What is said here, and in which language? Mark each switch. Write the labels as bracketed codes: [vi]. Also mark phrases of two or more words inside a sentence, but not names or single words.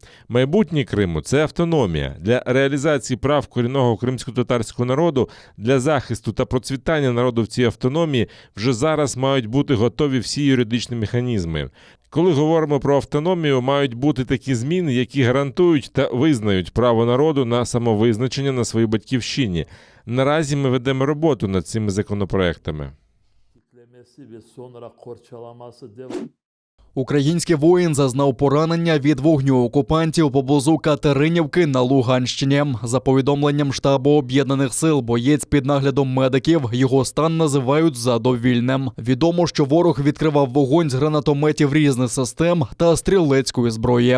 [uk] Майбутнє Криму – це автономія. Для реалізації прав корінного кримсько-татарського народу, для захисту та процвітання народу в цій автономії вже зараз мають бути готові всі юридичні механізми. Коли говоримо про автономію, мають бути такі зміни, які гарантують та визнають право народу на самовизначення на своїй батьківщині. Наразі ми ведемо роботу над цими законопроектами. [crh] kitlemesi ve sonra korçalaması devam. [uk] Український воїн зазнав поранення від вогню окупантів поблизу Катеринівки на Луганщині. За повідомленням штабу Об'єднаних сил, боєць під наглядом медиків, його стан називають задовільним. Відомо, що ворог відкривав вогонь з гранатометів різних систем та стрілецької зброї.